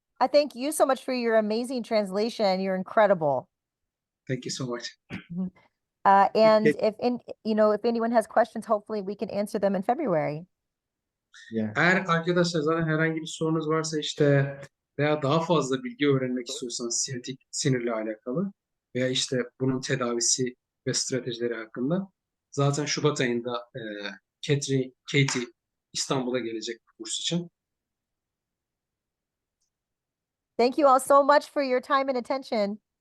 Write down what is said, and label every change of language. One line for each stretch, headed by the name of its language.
English: I thank you so much for your amazing translation. You're incredible. Thank you so much. And Okay. if anyone has questions, hopefully we can answer them in February.
Turkish: Eğer arkadaşlar zaten herhangi bir sorunuz varsa işte veya daha fazla bilgi öğrenmek istiyorsanız siyatik sinirle alakalı veya işte bunun tedavisi ve stratejileri hakkında zaten Şubat ayında Katie İstanbul'a gelecek bu kurs için.
English: Thank you all so much for your time and attention.